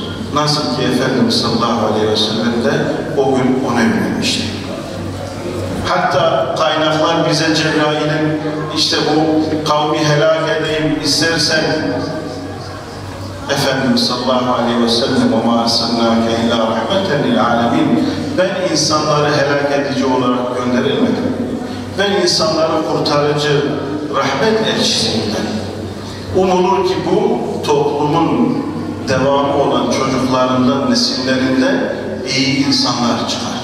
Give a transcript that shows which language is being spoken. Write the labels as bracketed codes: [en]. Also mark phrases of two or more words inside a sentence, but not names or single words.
[tr] Nasıl ki Efendimiz [ar] صلى الله عليه وسلم [tr] de o gün ona yönelmişti. Hatta kaynaklar bize Cebrail'in işte bu kavmi helak edeyim istersen Efendimiz [ar] صلى الله عليه وسلم وَمَا أَرْسَلْنَاكَ إِلَّا رَحْمَةً لِلْعَالَمِينَ [tr] Ben insanları helak edici olarak gönderilmedim. Ben insanları kurtarıcı, rahmet elçisiyim. Umulur ki bu toplumun devamı olan çocuklarından, nesillerinden iyi insanlar çıkar.